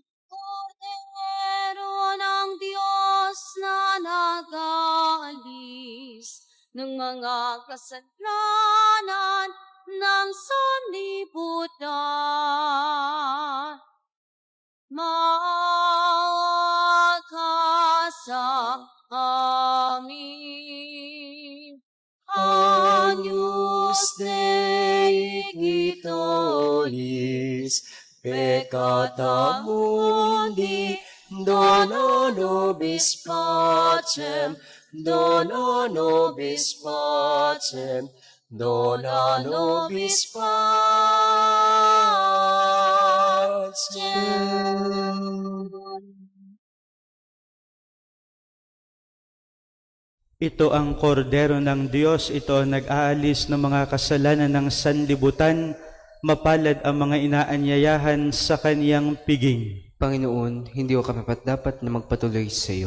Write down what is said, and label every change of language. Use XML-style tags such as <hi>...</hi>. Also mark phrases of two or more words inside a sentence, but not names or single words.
<tl>Kordero ng Diyos na nag-aalis ng mga kasalanan ng sanlibutan. Maawa ka sa amin.</tl> <la>Agnus Dei Quitoris, peccata mundi, dona nobis pacem, dona nobis pacem, dona nobis pacem.</la> <tl>Ito ang kordero ng Diyos, ito ang nag-aalis ng mga kasalanan ng sanlibutan. Mapalad ang mga inaanyayahan sa kaniyang piging. Panginoon, hindi ko karapat-dapat na magpatuloy sa iyo.</tl>